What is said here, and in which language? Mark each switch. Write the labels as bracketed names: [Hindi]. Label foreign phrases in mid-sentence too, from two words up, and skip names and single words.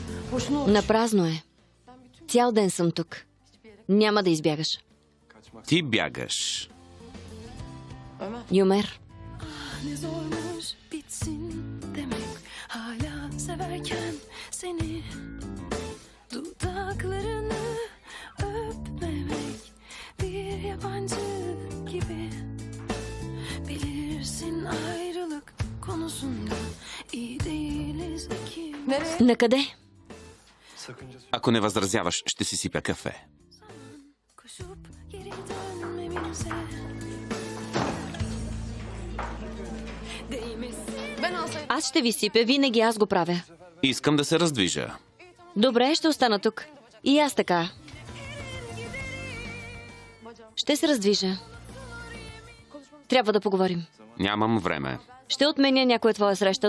[Bulgarian] Напразно е. Цял ден съм тук. Няма да избягаш. Ти бягаш. Юмер, [Turkish] Ne zormuş bitsin demek hala severken seni dudaklarını öpmemek bir yabancı gibi bilirsin ayrılık konusunda iyi değiliz ikimiz. [Bulgarian] накъде? Ако не възразяваш, ще си сипя кафе. [Turkish] Koşup geri dönmemize değmesin. [Bulgarian] Аз ще ви сипя, винаги аз го правя. Искам да се раздвижа. Добре, ще остана тук. И аз така. Ще се раздвижа. Трябва да поговорим. Нямам време. Ще отменя някоя твоя среща.